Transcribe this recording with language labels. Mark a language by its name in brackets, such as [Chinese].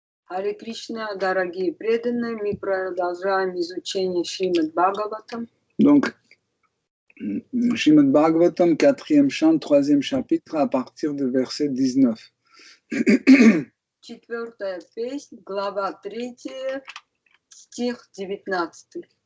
[Russian] Харе Кришна, дорогие преданные, мы продолжаем изучение Шримад Бхагаватам. [French] Donc, Srimad Bhagavatam, 4e chant, 3e chapitre, à partir du verset 19. [Russian] Четвертая песня, глава 3, стих 19.